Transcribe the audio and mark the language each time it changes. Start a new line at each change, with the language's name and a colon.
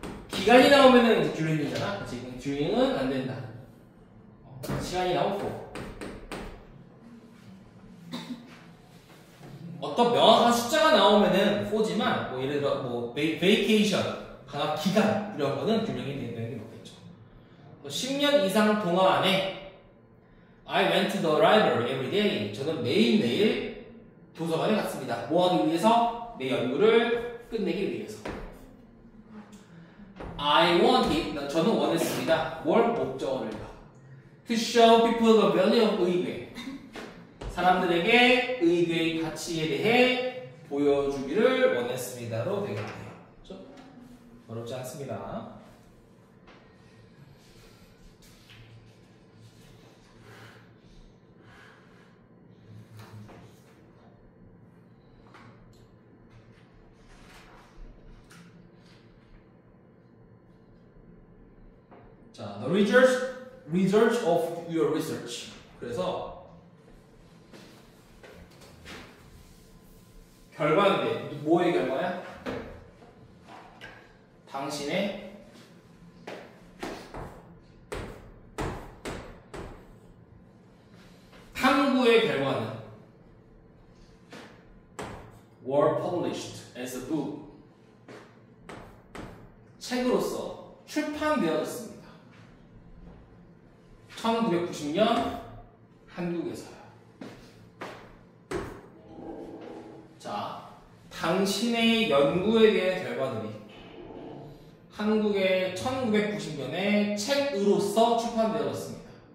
Korean: 기간이 나오면은 이제 듀링이잖아? 지금 듀링은 안 된다. 시간이 나오고. 어떤 명확한 숫자가 나오면은 for지만 뭐 예를 들어 뭐 vacation 방학 기간 이런 거는 듀링이 되는 게 맞겠죠. 10년 이상 동안에
English: I went to the library every day.
Korean: 저는 매일매일 도서관에 갔습니다. 뭐 하기 위해서? 내 연구를 끝내기 위해서.
English: I wanted,
Korean: 저는 원했습니다. 뭘? 목적어를
English: to show people the value of 의궤.
Korean: 사람들에게 의궤의 가치에 대해 보여주기를 원했습니다로 되겠네요. 그렇죠? 어렵지 않습니다.
English: 자, the result of your research.
Korean: 그래서 결과인데 뭐의 결과야? 당신의 탐구의 결과는
English: were published as a book.
Korean: 책으로서 출판되어졌습니다. 1990년 한국에서요. 자, 당신의 연구에 대한 결과들이 한국의 1990년에 책으로서 출판되어졌습니다.